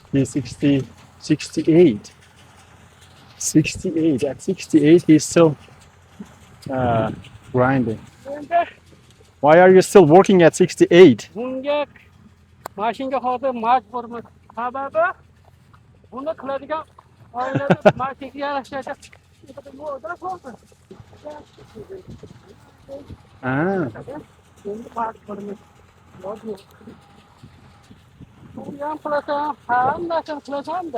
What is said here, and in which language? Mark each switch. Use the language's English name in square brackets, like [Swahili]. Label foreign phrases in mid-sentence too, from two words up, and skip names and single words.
[English] He's 68. 68. At 68, he's still grinding. [Uzbek] Endi [English] Why are you still working at 68? [Uzbek] bunga mashinaga hozir majburmiz. Sababi buni qiladigan oilada mashinaga yarashadi. Yo'lda bo'ldi. Ah, Endi majburmiz. Bu ham qilasan, hammasini qilasan-da.